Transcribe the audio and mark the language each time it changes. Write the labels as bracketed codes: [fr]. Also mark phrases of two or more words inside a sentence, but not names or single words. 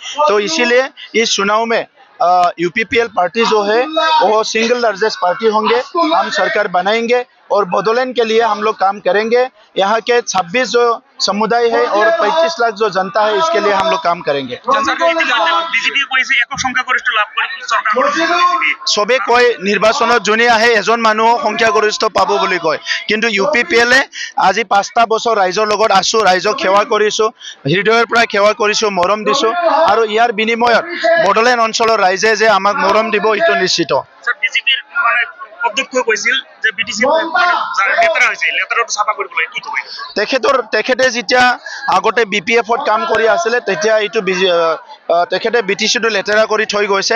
[hi] तो इसीलिए इस चुनाव में यूपीपीएल पार्टी जो है वो [en] single largest party [hi] होंगे। हम सरकार बनाएंगे और बोडोलैंड के लिए हम लोग काम करेंगे। यहाँ के 26 जो समुदाय है और 25 लाख जो जनता है, इसके लिए हम लोग काम करेंगे। [as] সবে কয় নিৰ্বাচন জোনে আহে এজন মানুহ সংখ্যাগৰিষ্ঠ পাব বুলি কয়, কিন্তু ইউপিপিএলে আজি 5টা বছৰ ৰাইজৰ লগত আছো, ৰাইজক সেৱা কৰিছো, হৃদয়ৰ পৰা সেৱা কৰিছো, মৰম দিছো আৰু ইয়াৰ বিনিময়ত বড়োলেণ্ড অঞ্চলৰ ৰাইজে যে আমাক মৰম দিব এইটো নিশ্চিত। তেখেতে যেতিয়া আগতে বিপিএফত কাম কৰি আছিলে তেতিয়া এইটো তেখেতে বিটিচিটো লেতেৰা কৰি থৈ গৈছে।